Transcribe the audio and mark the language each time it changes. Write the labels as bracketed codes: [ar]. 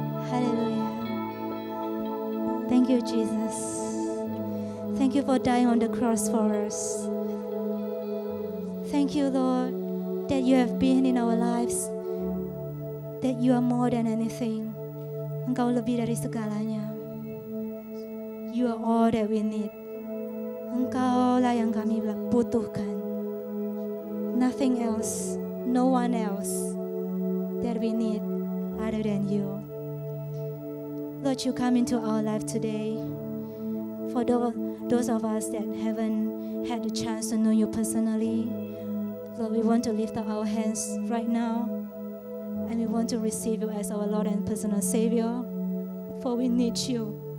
[en] Hallelujah. Thank you, Jesus. Thank you for dying on the cross for us. Thank you, Lord, that you have been in our lives, that you are more than anything. [id] Engkau lebih dari segalanya. [en] You are all that we need. [id] Engkaulah yang kami butuhkan. [en] Nothing else, no one else that we need other than you. Lord, you come into our life today. For those of us that haven't had the chance to know you personally, Lord, we want to lift up our hands right now, and we want to receive you as our Lord and personal Savior. For we need you.